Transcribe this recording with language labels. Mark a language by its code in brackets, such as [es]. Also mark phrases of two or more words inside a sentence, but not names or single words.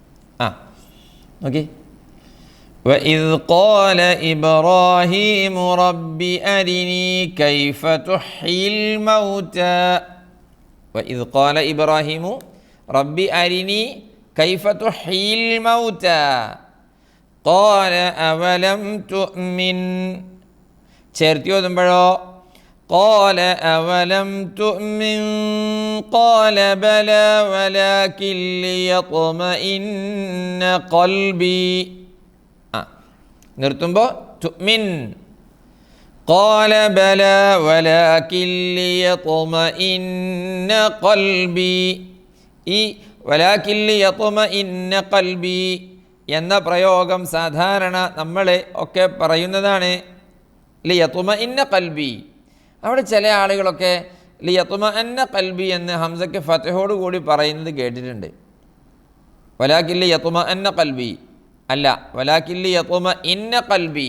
[ar] ഓക്കെ. وإذ قال إبراهيم رب أرني كيف تحيي الموتى وإذ قال إبراهيم رب أرني كيف تحيي الموتى قال أولم تؤمن [ml] ചേർത്തി ഓതുമ്പോഴോ [ar] قال أولم تؤمن قال بلى ولكن ليطمئن قلبي നിർത്തുമ്പോൾ തുഅ്മിൻ قال بلى ولكن ليطمئن قلبي ഈ ولكن ليطمئن قلبي [ml] എന്ന പ്രയോഗം സാധാരണ നമ്മളെ ഒക്കെ പറയുന്നതാണ്. [ar] ليطمئن قلبي, [ml] അവിടെ ചില ആളുകളൊക്കെ [ar] ليطمأن قلبي [ml] എന്ന് ഹംസയ്ക്ക് ഫതഹോട് കൂടി പറയുന്നത് കേട്ടിട്ടുണ്ട്. [ar] ولكن ليطمأن قلبي [ml] അല്ല, [ar] ولكن ليطمئن قلبي.